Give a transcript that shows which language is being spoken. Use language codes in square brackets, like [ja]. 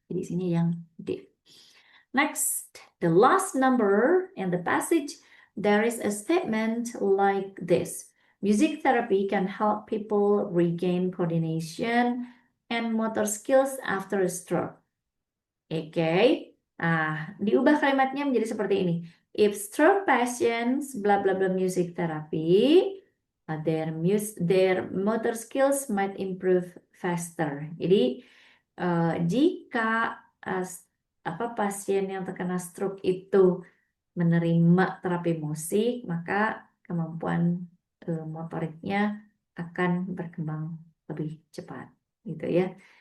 [id] Jadi sini yang D. [en] Next, the last number in the passage, there is a statement like this. Music therapy can help people regain coordination and motor skills after a stroke. [id] Oke. Diubah kalimatnya menjadi seperti ini. [en] If stroke patients blah blah blah music therapy, their motor skills might improve faster. [id] Jadi jika pasien yang terkena stroke itu menerima terapi musik, maka kemampuan motoriknya akan berkembang lebih cepat, gitu ya.